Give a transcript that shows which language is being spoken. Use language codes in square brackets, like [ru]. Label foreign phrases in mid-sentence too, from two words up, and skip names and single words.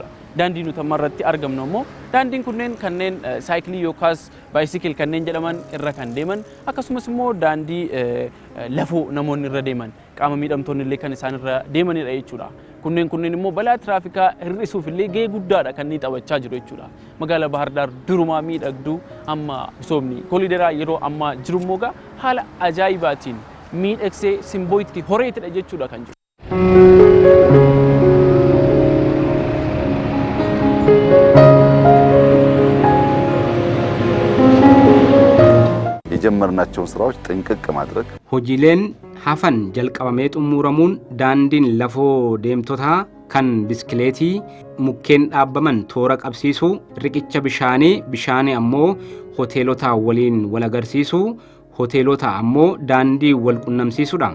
[om] Daandii nuti irratti argamnu immoo daandiin kunneen kanneen saayikilii yookaas baayisikil kanneen jedhaman irra kan deeman akkasumas immoo daandii lafoo namoonni irra deeman qaama miidhamtoonni illee kan isaan irra deemanidha jechuudha. Kunneen immoo balaa tiraafikaa hir'isuuf illee gahee guddaadha kan inni taphachaa jiru jechuudha. Magaalaa Bahar Daar durumaa miidhagduu amma misoomni koliideraa yeroo ammaa jiru immoo haala ajaa'ibaatiin miidhagsee simbooyitti horeetidha jechuudha kan jiru. [am] የጀመርናቸውን ስራዎች ጥንቅቅ ማድረግ [om] hojiileen hafan jalqabamee xumuramuun daandiin lafoo deemtotaa kan biskileetii mukkeen dhaabbaman toora qabsiisuu riqicha bishaanii ammoo hoteelota waliin wal agarsiisuu hoteelota ammoo daandii wal qunnamsiisuudha.